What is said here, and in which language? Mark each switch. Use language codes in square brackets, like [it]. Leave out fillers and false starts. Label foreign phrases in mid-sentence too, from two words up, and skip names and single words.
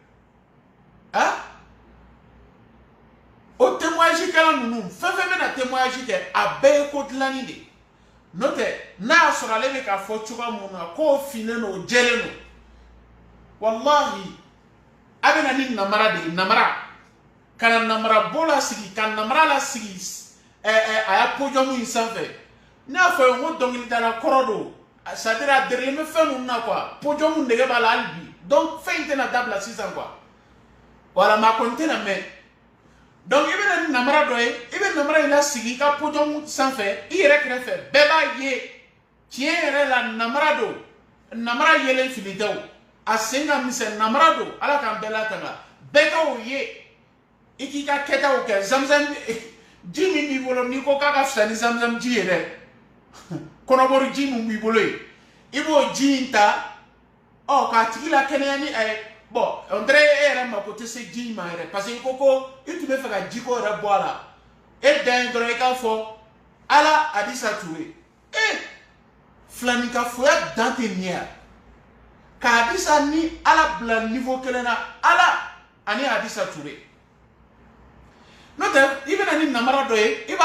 [bm] o témoignage kɛla ninnu fɛn fɛn bɛna témoignage kɛ a bɛɛ ye ko dilanni de n'o tɛ n'a y'a sɔrɔ ale bɛ ka fɔ cogoya mun na k'o finnen don o jɛlen don wallahi a bɛna ni namara de ye namara ka na namara bo la sigi ka namara la sigi a y'a podium in sanfɛ ne y'a fɔ ye n ko dɔnkilidala kɔrɔ don [fr] c'est-à-dire [bm] a derilen bɛ fɛn ninnu na quoi podium nege b'a la hali bi donc fɛn in tɛna dabila sisan [fr] quoi voilà mais [bm] a kɔni tɛna mɛn donc i bɛna ni namara dɔ ye i bɛ namara in lasigi i ka podium sanfɛ i yɛrɛ kɛrɛfɛ bɛɛ b'a ye tiɲɛ yɛrɛ la namara don namara yelen fili tɛ o a sen ka misɛn namara don ala k'an bɛɛ latanga bɛɛ ka o ye i k'i ka kɛtaw kɛ zamzam ji min b'i bolo n'i ko k'a ka fisa ni zamzam ji ye dɛ kɔnɔbɔri ji min b'i bolo ye i b'o ji in ta k'a tigi la kɛnɛya ni a ye [fr] bon on dirait [bm] e yɛrɛ mako tɛ se ji in ma yɛrɛ [fr] parce que [bm] i ko i tun bɛ fɛ ka jiko yɛrɛ bɔ a la e dan ye dɔrɔn i k'a fɔ ala Adisa Ture filanikafoya dan tɛ nin ye ka Adisa ni ala bila niveau kelen na ala ani Adisa Ture n'o tɛ i bɛna ni namara dɔ ye i b'a